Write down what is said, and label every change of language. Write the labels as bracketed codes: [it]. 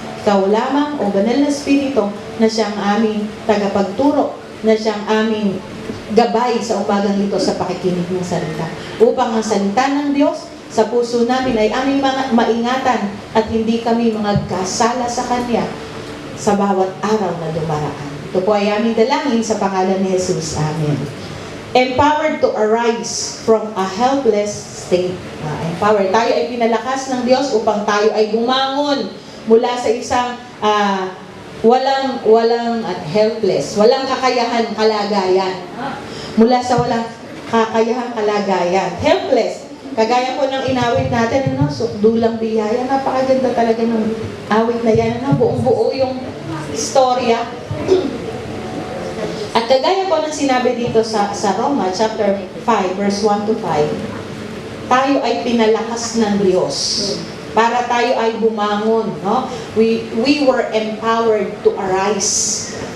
[tl] Ikaw lamang, O Banal na Espiritu, na siyang aming tagapagturo, na siyang aming gabay sa umagang ito sa pakikinig ng salita. Upang ang salita ng Diyos sa puso namin ay aming mga maingatan at hindi kami mga kasala sa Kanya sa bawat araw na dumaraan. Ito po ay aming dalangin sa pangalan ni Jesus. Amen. [en] Empowered to arise from a helpless state. Empowered. [tl] Tayo ay pinalakas ng Diyos upang tayo ay bumangon mula sa isang walang helpless, walang kakayahan kalagayan. Mula sa walang kakayahan kalagayan. Helpless. Kagaya po ng inawit natin, dulang biyaya. Napakaganda talaga ng awit na yan. Buong-buo yung istorya. At kagaya po ng sinabi dito sa Roma, chapter 5, verse 1 to 5, tayo ay pinalakas ng Diyos para tayo ay bumangon. No? [en] We were empowered to arise.